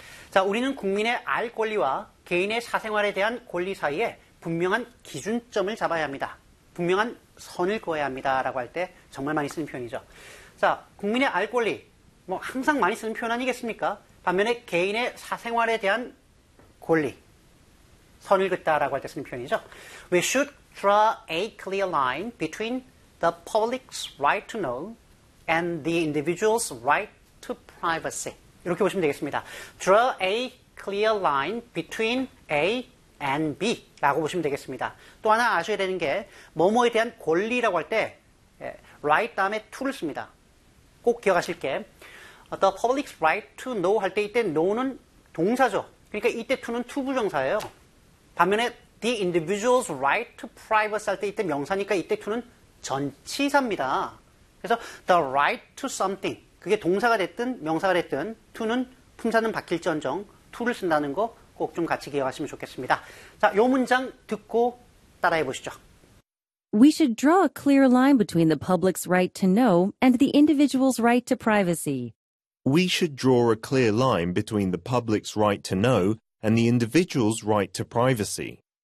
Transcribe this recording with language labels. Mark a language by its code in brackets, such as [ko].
[ko] 자, 우리는 국민의 알 권리와 개인의 사생활에 대한 권리 사이에 분명한 기준점을 잡아야 합니다. 분명한 선을 그어야 합니다 라고 할 때 정말 많이 쓰는 표현이죠. 자, 국민의 알 권리 뭐 항상 많이 쓰는 표현 아니겠습니까? 반면에 개인의 사생활에 대한 권리 선을 긋다 라고 할 때 쓰는 표현이죠. [en] We should draw a clear line between the public's right to know and the individual's right to privacy. [ko] 이렇게 보시면 되겠습니다. [en] Draw a clear line between A and B [ko] 라고 보시면 되겠습니다. 또 하나 아셔야 되는 게 뭐뭐에 대한 권리라고 할 때 right 다음에 to를 씁니다. 꼭 기억하실 게 [en] the public's right to know [ko] 할 때 이때 know는 동사죠. 그러니까 이때 to는 to 부정사예요. 반면에 [en] the individual's right to privacy [ko] 할 때 이때 명사니까 이때 to는 전치사입니다. 그래서 [en] the right to something [ko] 그게 동사가 됐든 명사가 됐든 to는 품사는 바뀔지언정 to를 쓴다는 거 꼭 좀 같이 기억하시면 좋겠습니다. 자, 요 문장 듣고 따라해 보시죠. [en] We should draw a clear line between the public's right to know and the individual's right to privacy. We should draw a clear line between the public's right to know and the individual's right to privacy.